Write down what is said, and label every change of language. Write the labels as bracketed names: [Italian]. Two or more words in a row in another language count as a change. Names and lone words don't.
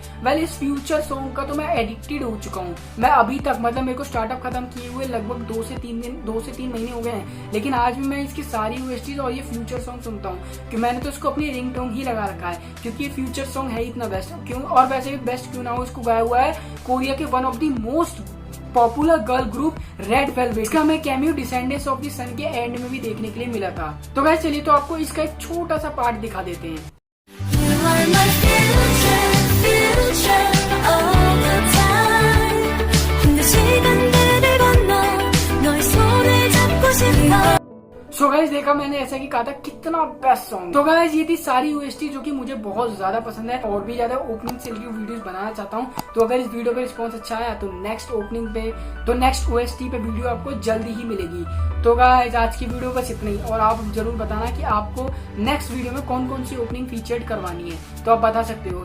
[Hindi] वेल इस [English] future song [Hindi] का तो मैं एडिक्टेड हो चुका हूँ। मैं अभी तक मतलब मेरे को स्टार्टअप खत्म किए हुए लगभग 2 से 3 महीने हो गए हैं, लेकिन आज भी मैं इसकी सारी ओएसटीज और ये [English] future song [Hindi] सुनता हूँ कि मैंने तो इसको अपनी रिंगटोन ही लगा रखा है, क्योंकि ये [English] future song [Hindi] है इतना बेस्ट। क्यों और वैसे भी बेस्ट क्यों ना हो, इसको गाया हुआ है कोरिया के [English] one of the most popular girl group [Hindi] रेड वेलवेट। इसका हमें कैमियो डिसेंडेंट्स ऑफ द सन के एंड में भी देखने के लिए मिला था। तो गाइस चलिए तो आपको इसका एक छोटा सा पार्ट दिखा देते हैं। [English] You are my future all the time [Korean] 근데 시간들을 건너 너의 손을 잡고 싶어 [English] so guys [Hindi] देखा मैंने ऐसा कि कहा था कितना [English] best song. [Hindi] तो गाइस ये थी सारी ओएसटी जो कि मुझे बहुत ज्यादा पसंद है, और भी ज्यादा ओपनिंग से [English] review videos [Hindi] बनाना चाहता हूँ। तो अगर इस वीडियो का रिस्पांस अच्छा आया तो [English] next OST [Hindi] पे वीडियो आपको जल्दी ही मिलेगी। तो गाइस आज की वीडियो बस इतना ही, और आप जरूर बताना कि आपको [English] next video [Hindi] में कौन कौन सी [English] opening featured [Hindi] करवानी है, तो आप बता सकते हो।